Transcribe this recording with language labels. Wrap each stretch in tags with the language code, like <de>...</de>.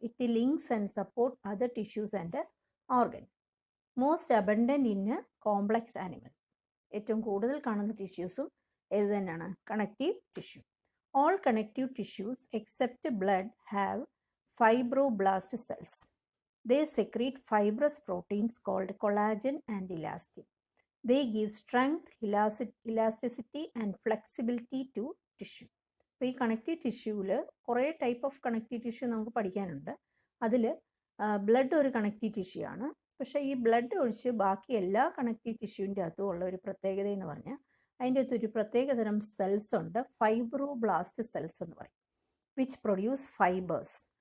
<en>It links and support other tissues and organ. Most abundant in complex animal.</en> <ml>ഏറ്റവും കൂടുതൽ കാണുന്ന ടിഷ്യൂസും ഏത് തന്നെയാണ്? Connective tissue.</ml> <en>All connective tissues except blood have fibroblast cells. They secrete fibrous proteins called collagen and elastin. They give strength, elasticity and flexibility to tissue.</en> <ml>അപ്പോൾ ഈ connective ടിഷ്യൂവിൽ കുറേ type of connective tissue നമുക്ക് പഠിക്കാനുണ്ട്. അതിൽ blood ഒരു connective tissue ആണ്. പക്ഷേ ഈ ബ്ലഡ് ഒഴിച്ച് ബാക്കി എല്ലാ കണക്റ്റീവ് ടിഷ്യൂവിൻ്റെ അകത്തും ഉള്ള ഒരു പ്രത്യേകത എന്ന് പറഞ്ഞാൽ അതിൻ്റെ അകത്ത് ഒരു പ്രത്യേകതരം സെൽസ് ഉണ്ട്, ഫൈബ്രോബ്ലാസ്റ്റ് സെൽസ് എന്ന് പറയും,</ml> <en>Which produce fibres.</en>